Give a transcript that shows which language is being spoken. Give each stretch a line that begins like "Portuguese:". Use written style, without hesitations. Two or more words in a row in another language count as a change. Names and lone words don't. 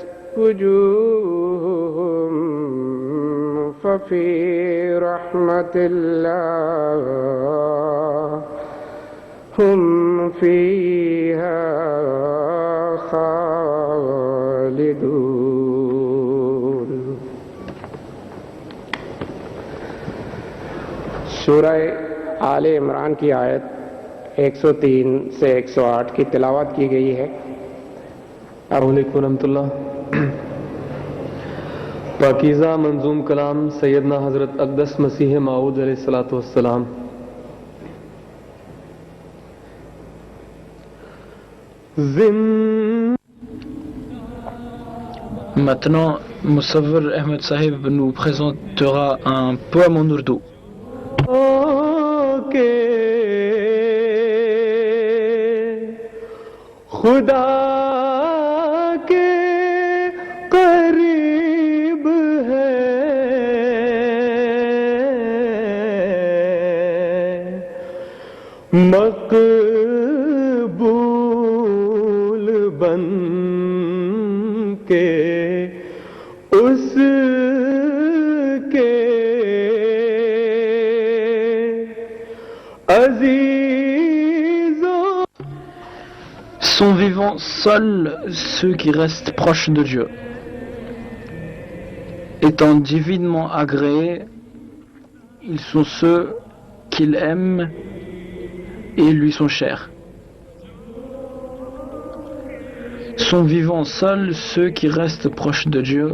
Arabic: وجوههم ففي رحمة الله هم فيها خالدون.
Urdu: سورہ آل عمران کی آیت 103 سے 108 کی تلاوت کی گئی ہے. السلام علیکم پاکیزہ منظوم کلام سیدنا حضرت اقدس مسیح موعود
Arabic: عليه الصلاة والسلام.
French: Maintenant, Moussawir Ahmed Sahib nous présentera un poème en ourdou.
Urdu: خدا کے قریب ہے مقبول بن کے اس کے عزیزوں.
French: Sont vivants seuls ceux qui restent proches de Dieu. Étant divinement agréés, ils sont ceux qu'il aime et lui sont chers. Sont vivants seuls ceux qui restent proches de Dieu.